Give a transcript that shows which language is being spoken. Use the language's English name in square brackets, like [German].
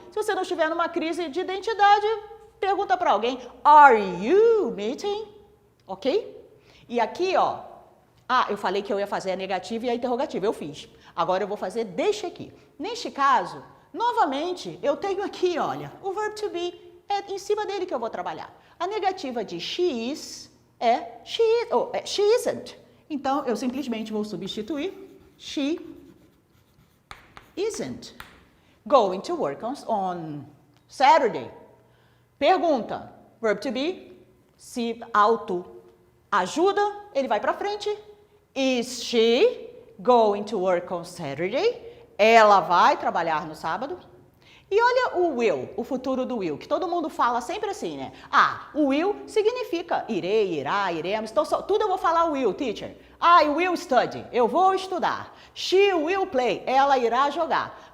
[Portuguese] Se você não estiver numa crise de identidade, pergunta para alguém, [English] are you meeting? [Portuguese] Ok? E aqui, ó, eu falei que eu ia fazer a negativa e a interrogativa, eu fiz. Agora eu vou fazer deixa aqui. Neste caso, novamente, eu tenho aqui, olha, o verb to be é em cima dele que eu vou trabalhar. A negativa de [English] she is [Portuguese] é [English] she isn't. [Portuguese] Então, eu simplesmente vou substituir [English] she isn't going to work on Saturday. [Portuguese] Pergunta, verb to be, se auto-ajuda, ele vai para frente. [English] Is she going to work on Saturday? [Portuguese] Ela vai trabalhar no sábado? E olha o will, o futuro do will, que todo mundo fala sempre assim, né? O will significa irei, irá, iremos. Então, tudo eu vou falar will, teacher. [English] I will study, [Portuguese] eu vou estudar. [English] She will play, [Portuguese] ela irá jogar.